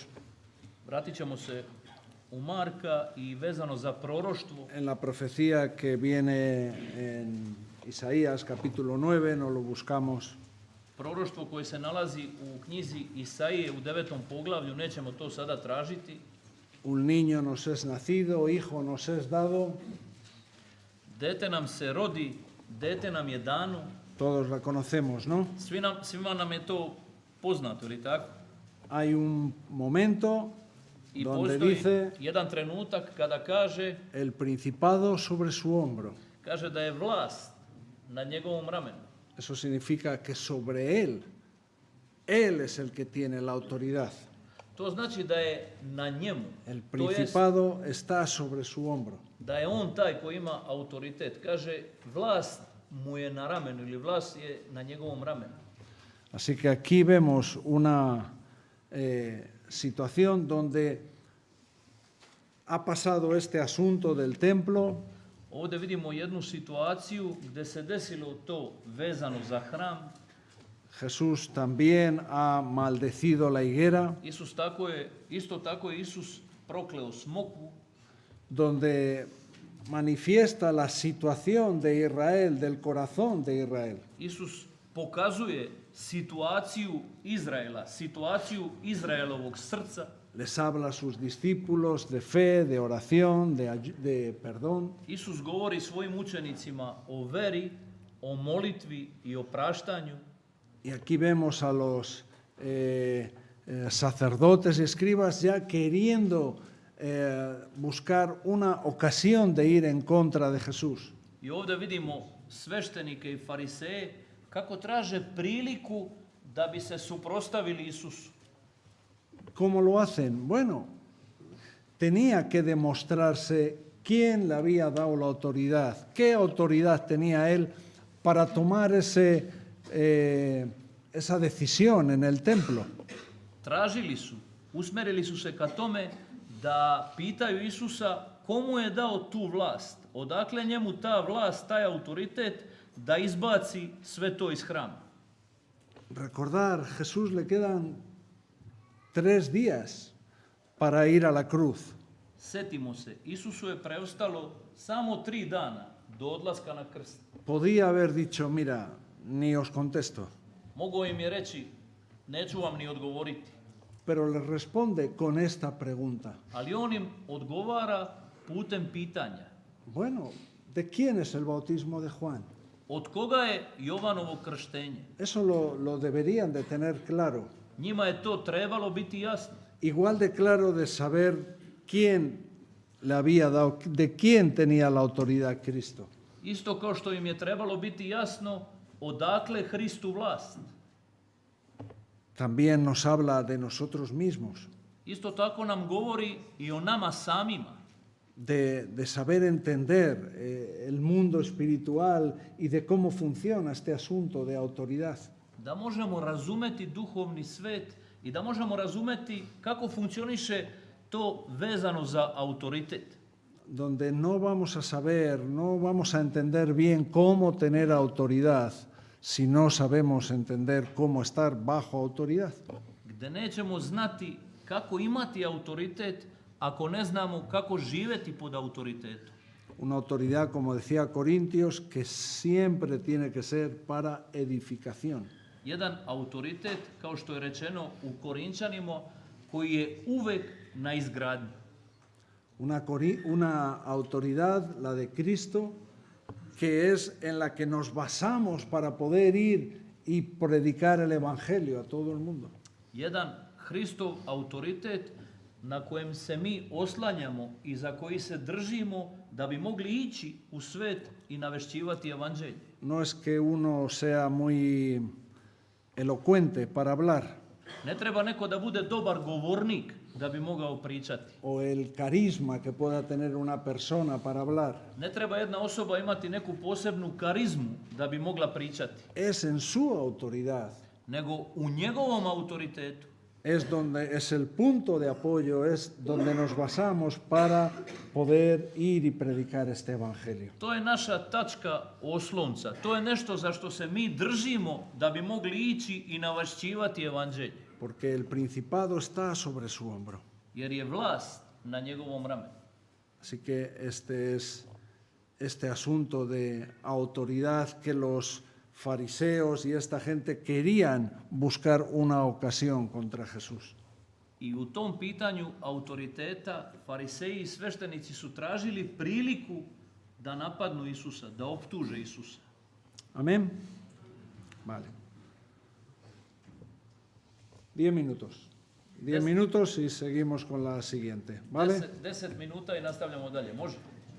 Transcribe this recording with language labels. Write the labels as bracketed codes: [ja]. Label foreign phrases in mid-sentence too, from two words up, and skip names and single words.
[sr] Vratit ćemo se u Marka i vezano za proroštvo. [es] en la profecía que viene en Isaías capítulo 9, no lo buscamos. [sr] Proroštvo koje se nalazi u knjizi Isaije u 9. poglavlju, nećemo to sada tražiti. [es] Un niño nos es nacido, hijo nos es dado, [sr] Dete nam se rodi, dete nam je dano. [es] todos la conocemos, ¿no? [sr] Svima nam je to poznato, ili tako? [es] Hay un momento [sr] I [es] donde [sr] postoji [es] dice [sr] jedan trenutak kada kaže [es] el principado sobre su hombro. [sr] da je vlast nad njegovom ramenu. [es] Eso significa que sobre él es el que tiene la autoridad. [sr] To znači da je na njemu, [es] El [sr] to jest [es] principado está sobre su hombro. [sr] da je on taj koji ima autoritet. Kaže, vlast mu je na ramenu ili vlast je na njegovom ramenu. [es] Así que aquí vemos una situación donde ha pasado este asunto del templo, [sr] Ovdje vidimo jednu situaciju gdje se desilo to vezano za hram. [es] Jesús también ha maldecido la higuera, [sr] Isto tako je Isus prokleo smoku, [es] donde manifiesta la situación de Israel, del corazón de Israel. [sr] Isus pokazuje situaciju Izraela, situaciju Izraelovog srca. [es] Les habla a sus discípulos de fe, de oración, de perdón. [sr] Isus govori svojim učenicima o veri, o molitvi i o praštanju. [es] Y aquí vemos a los sacerdotes y escribas ya queriendo buscar una ocasión de ir en contra de Jesús. [sr] I ovdje vidimo sveštenike i fariseje kako traže priliku da bi se suprotstavili Isusu. [es] ¿Cómo lo hacen? Bueno, tenía que demostrarse quién le había dado la autoridad, qué autoridad tenía él para tomar esa decisión en el templo. [sr] Tražili su, usmerili su se ka tome da pitaju Isusa komu je dao tu vlast, odakle njemu ta vlast, taj autoritet da izbaci sve to iz hrama. [es] Recordar, Jesús le quedan 3 días para ir a la cruz. [sr] Setimo se, Isusu je preostalo samo 3 dana do odlaska na krst. [es] Podía haber dicho, mira, ni os contesto, [sr] Mogao im je reći, neću vam ni odgovoriti. [es] pero les responde con esta pregunta. [sr] Ali on im odgovara putem pitanja. [es] Bueno, ¿de quién es el bautismo de Juan? [sr] Od koga je Jovanovo krštenje? [es] Eso lo deberían de tener claro. [sr] Njima je to trebalo biti jasno. [es] Igual de claro de saber quién le había dado, de quién tenía la autoridad Cristo. [sr] Isto kao što im je trebalo biti jasno odakle Hristu vlast. [es] También nos habla de nosotros mismos, [sr] Isto tako nam govori i o nama samima. [es] de saber entender el mundo espiritual y de cómo funciona este asunto de autoridad. [sr] Da možemo razumeti duhovni svet i da možemo razumeti kako funkcioniše to vezano za autoritet. [es] Donde no vamos a saber, no vamos a entender bien cómo tener autoridad si no sabemos entender cómo estar bajo autoridad. [sr] Gde nećemo znati kako imati autoritet ako ne znamo kako živeti pod autoritetom. [es] Una autoridad, como decía Corintios, que siempre tiene que ser para edificación. [sr] Jedan autoritet, kao što je rečeno u Korinčanima, koji je uvek na izgradnji. [es] Una autoridad, la de Cristo, que es en la que nos basamos para poder ir y predicar el Evangelio a todo el mundo. [sr] Jedan Hristov autoritet na kojem se mi oslanjamo i za koji se držimo da bi mogli ići u svet i navešćivati evanđelje. [es] No es que uno sea muy elocuente para hablar, [sr] Ne treba neko da bude dobar govornik da bi mogao pričati. [es] o el carisma que pueda tener una persona para hablar. [sr] Ne treba jedna osoba imati neku posebnu karizmu da bi mogla pričati. [es] Es en su autoridad, [sr] Nego u njegovom autoritetu. [es] es donde es el punto de apoyo, es donde nos basamos para poder ir y predicar este evangelio. [sr] To je naša tačka oslonca. To je nešto za što se mi držimo da bi mogli ići i navašćivati evanđelje. [es] Porque el principado está sobre su hombro. [sr] Jer je vlast na njegovom ramenu. [es] Así que este es este asunto de autoridad que los fariseos y esta gente querían buscar una ocasión contra Jesús. [sr] I u tom pitanju autoriteta fariseji i sveštenici su tražili priliku da napadnu Isusa, da optuže Isusa. [es] Amén. Vale. 10 minutos. 10 minutos y seguimos con la siguiente. ¿Vale? [sr] 10 minuta i nastavljamo dalje. Može?